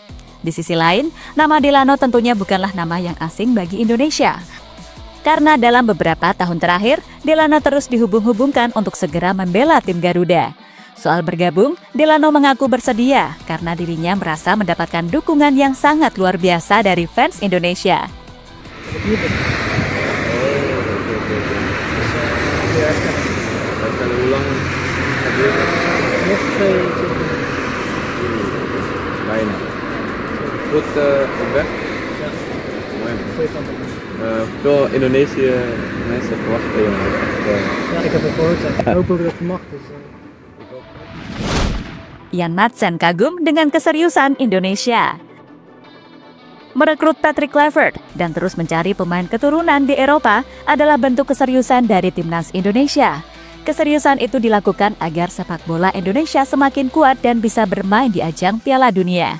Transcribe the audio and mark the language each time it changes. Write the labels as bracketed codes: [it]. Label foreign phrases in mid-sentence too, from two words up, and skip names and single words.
[id] Di sisi lain, nama Delano tentunya bukanlah nama yang asing bagi Indonesia. Karena dalam beberapa tahun terakhir, Delano terus dihubung-hubungkan untuk segera membela tim Garuda. Soal bergabung, Delano mengaku bersedia karena dirinya merasa mendapatkan dukungan yang sangat luar biasa dari fans Indonesia. [nl] Goed op weg? Ja. Mooi. Veel Indonesische mensen verwachten je. Ja, ik heb het gehoord. Ik hoop ook dat het mag. [id] Ian Madsen kagum dengan keseriusan Indonesia. Merekrut Patrick Kluivert dan terus mencari pemain keturunan di Eropa adalah bentuk keseriusan dari timnas Indonesia. Keseriusan itu dilakukan agar sepak bola Indonesia semakin kuat dan bisa bermain di ajang Piala Dunia.